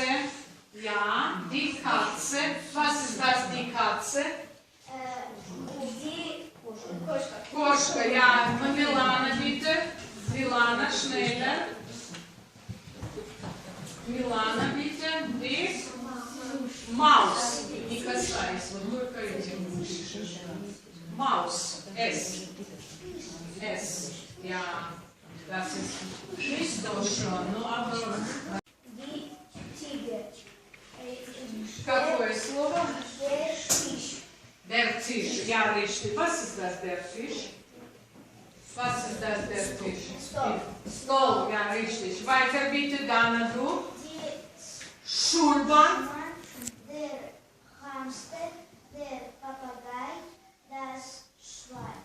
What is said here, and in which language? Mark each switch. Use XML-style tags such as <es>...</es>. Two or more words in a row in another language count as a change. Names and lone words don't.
<de>Ja, die Katze. Was ist das, die Katze? Die Кошка, ja. Milana, bitte. Milana, schneller. Milana, bitte. Die Maus.</de> <ru>Не касайся, вот только этим пишешь.</ru> <de>Maus. S. Ja. Das ist nicht so schon, ну, aber Die Ziege.</de> <ru>какое слово?</ru> <de>Der Fisch. Der Tisch, ja, richtig. Was ist das, der Tisch? Was ist das, der Tisch?</de> <ru>Stol.</ru> <de>Stol, ja, richtig. Weiter bitte, Dana, du. Die Schulbank. Mann, der Hamster, der Papagei, das Schwein.</de>